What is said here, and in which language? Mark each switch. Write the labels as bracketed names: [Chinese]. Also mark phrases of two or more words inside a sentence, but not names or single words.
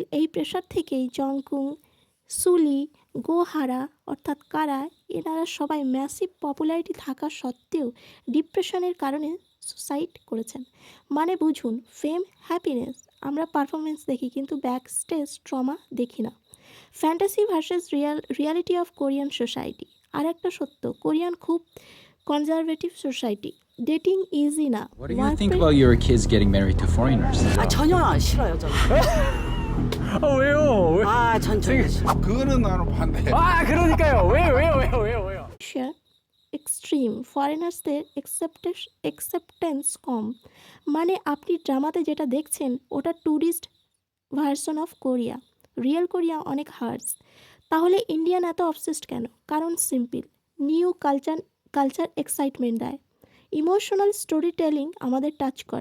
[Bangla] এই প্রেশার থেকেই জংকুং, সুলি, গোহারা অর্থাৎ কারা, এনারা সবাই [English] massive popularity [Bangla] থাকা সত্ত্বেও ডিপ্রেশনের কারণে সুসাইড করেছেন। মানে বুঝুন, ফেম, হ্যাপিনেস, আমরা পারফরমেন্স দেখি কিন্তু [English] back stage trauma [Bangla] দেখি না। [English] fantasy versus reality of Korean society. [Bangla] আর একটা সত্য, কোরিয়ান খুব [English] conservative society. dating easy [Bangla] না। [English] What do you think about your kids getting married to foreigners? [Korean] 아 전혀 싫어요 저는. 왜요? 아 천천히. 그거는 나는 반대. 그러니까요. 왜요? [English] sheer extreme, foreigners' acceptance কম। [Bangla] মানে আপনি ড্রামাতে যেটা দেখছেন ওটা [English] tourist version of Korea, [Bangla] রিয়েল কোরিয়া অনেক হার্স। তাহলে ইন্ডিয়ান এত অবসেসড কেন? কারণ সিম্পল, [English] new culture excitement [Bangla] দেয়, [English] emotional story telling [Bangla] আমাদের টাচ করে।